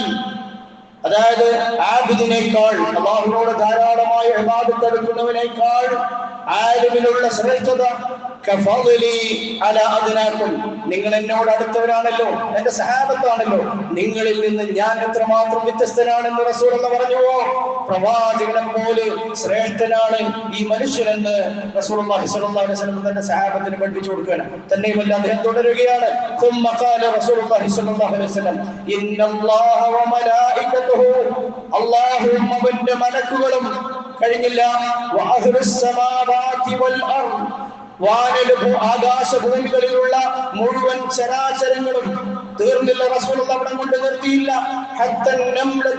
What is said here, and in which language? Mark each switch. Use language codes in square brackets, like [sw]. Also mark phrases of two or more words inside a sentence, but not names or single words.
[ml] അതായത് ആബിദിനേക്കാൾ, അല്ലാഹുവിനോട് ധാരാളമായി ഇബാദത്ത് എടുക്കുന്നവനേക്കാൾ ആലിമിനുള്ള ശ്രേഷ്ഠത [ar] كفضلي على أدناكم, [ml] നിങ്ങൾ എന്നോട് അടുത്തവരാണല്ലോ, എന്റെ സഹാബത്താണല്ലോ, നിങ്ങളിൽ നിന്ന് ഞാൻ എത്രമാത്രം വ്യത്യസ്തനാണെന്ന് റസൂലുള്ളാഹി പറഞ്ഞുവോ, പ്രവാചകനെ പോലെ ശ്രേഷ്ഠനാണ് ഈ മനുഷ്യനെന്ന് റസൂലുള്ളാഹി [ar] صلى الله عليه وسلم [ml] തന്റെ സഹാബത്തിന് പഠിപ്പിച്ചു കൊടുക്കുകയാണ്. തന്നെയുമല്ല അദ്ദേഹം തുടരുകയാണ്, [ar] ثم قال رسول الله صلى الله عليه وسلم ان الله وملائكته, [ml] അല്ലാഹുവും അവന്റെ മലക്കുകളും കഴിഞ്ഞില്ല, [ar] وأهل السماوات والأرض, [ml] ആകാശഭൂമികളിലുള്ള മുഴുവൻ ചരാചരങ്ങളും, തീർന്നില്ല റസൂലുള്ളാഹി അവിടെ കൊണ്ട് നിർത്തിയില്ല, [ar] حتى النملة